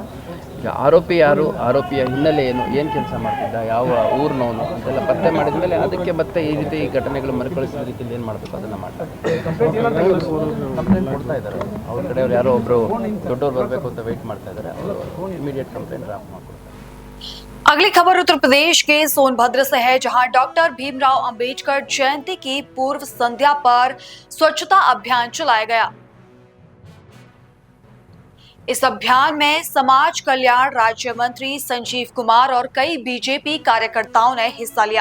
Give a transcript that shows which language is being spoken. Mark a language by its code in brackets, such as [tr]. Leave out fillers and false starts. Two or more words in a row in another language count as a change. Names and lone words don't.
[kn] ಈಗ ಆರೋಪಿ ಯಾರು, ಆರೋಪಿಯ ಹಿನ್ನೆಲೆ ಏನು ಕೆಲಸ ಮಾಡ್ತಿದ್ದ, ಯಾವ ಊರಿನವನು ಅಂತೆಲ್ಲ ಪತ್ತೆ ಮಾಡಿದ ಮೇಲೆ ಅದಕ್ಕೆ ಮತ್ತೆ ಈ ರೀತಿ ಘಟನೆಗಳು ಮರುಕಳಿಸಿದ ರೀತಿಯಲ್ಲಿ ಏನು ಮಾಡಬೇಕು ಅದನ್ನು ಮಾಡ್ತಾರೆ. ಕಂಪ್ಲೇಂಟ್ ಕೊಡ್ತಾ ಇದ್ದಾರೆ. ಅವ್ರ ಕಡೆಯವ್ರು ಯಾರೋ ಒಬ್ಬರು ದೊಡ್ಡವ್ರು ಬರಬೇಕು ಅಂತ ವೆಯ್ಟ್ ಮಾಡ್ತಾ ಇದ್ದಾರೆ. ಅವರು [en] immediate complaint draft [kn] ಮಾಡ್ಕೊಡ್ತಾರೆ. [hi] अगली खबर उत्तर प्रदेश के सोनभद्र से है, जहां डॉक्टर भीमराव अंबेडकर जयंती की पूर्व संध्या पर स्वच्छता अभियान चलाया गया। इस अभियान में समाज कल्याण राज्य मंत्री संजीव कुमार और कई बीजेपी कार्यकर्ताओं ने हिस्सा लिया।